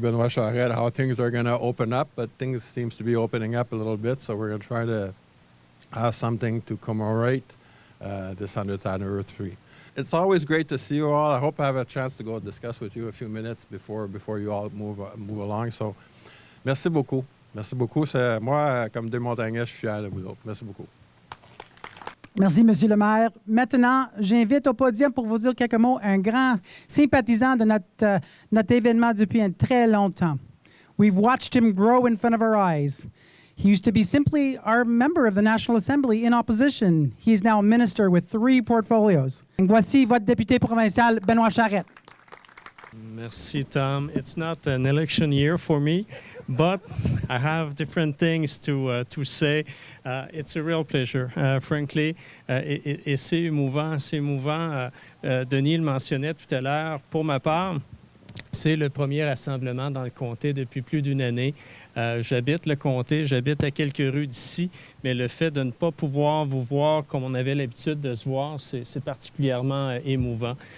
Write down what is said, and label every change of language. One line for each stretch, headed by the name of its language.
English: Benoit Charette how things are going to open up, but things seems to be opening up a little bit. So we're going to try to have something to commemorate this 100th anniversary. It's always great to see you all. I hope I have a chance to go discuss with you a few minutes before you all move along.
French: So, merci beaucoup. Merci beaucoup. Moi, comme Deux-Montagnes, je suis fier de vous autres. Merci beaucoup. Merci, Monsieur le maire. Maintenant, j'invite au podium pour vous dire quelques mots un grand sympathisant de notre événement depuis un très longtemps.
English: We've watched him grow in front of our eyes. He used to be simply our member of the National Assembly in opposition. He is now a minister with 3 portfolios.
French: Voici votre député provincial, Benoit Charette. Merci, Tom.
English: It's not an election year for me, but I have different things to say. It's a real pleasure, frankly.
French: Et c'est émouvant, c'est émouvant. Denis le mentionnait tout à l'heure. Pour ma part, c'est le premier rassemblement dans le comté depuis plus d'une année. J'habite le comté, j'habite à quelques rues d'ici, mais le fait de ne pas pouvoir vous voir comme on avait l'habitude de se voir, c'est particulièrement émouvant.